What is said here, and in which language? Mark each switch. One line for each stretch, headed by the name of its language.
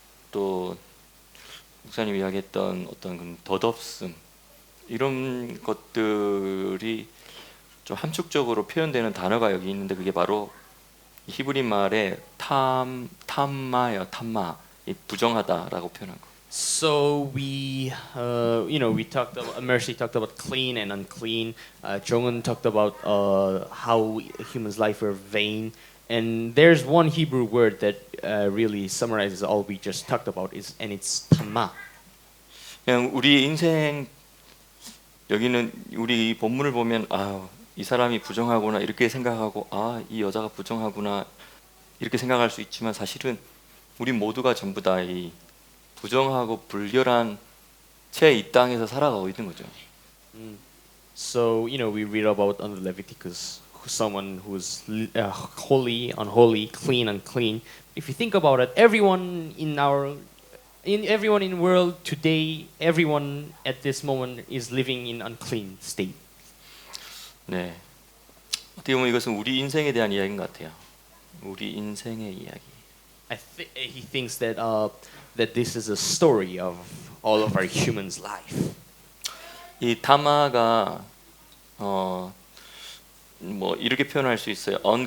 Korean: 또 목사님 이야기했던 어떤 그 덧없음, 이런 것들이 좀 함축적으로 표현되는 단어가 여기 있는데, 그게 바로 히브리 말의 탐마예요. 탐마, 이 부정하다라고 표현한 거.
English: So we talked about, Mercy talked about clean and unclean. Jong은 talked about how humans' life are vain. And there's one Hebrew word that really summarizes all we just talked about, and it's tamma.
Korean: 그냥 우리 인생, 여기는 우리 이 본문을 보면 이 사람이 부정하구나 이렇게 생각하고, 이 여자가 부정하구나 이렇게 생각할 수 있지만, 사실은 우리 모두가 전부 다 이 부정하고 불결한 채 이 땅에서 살아가고 있는 거죠.
English: So we read about on Leviticus someone who's holy, unholy, clean, unclean. If you think about it, everyone in the world today, everyone at this moment is living in unclean state.
Korean: 네, 어떻게 보면 이것은 우리 인생에 대한 이야기인 것 같아요. 우리 인생의 이야기.
English: He thinks that this is a story of all of our humans' life.
Korean: 이 타마가 뭐 이렇게 표현할 수 있어요.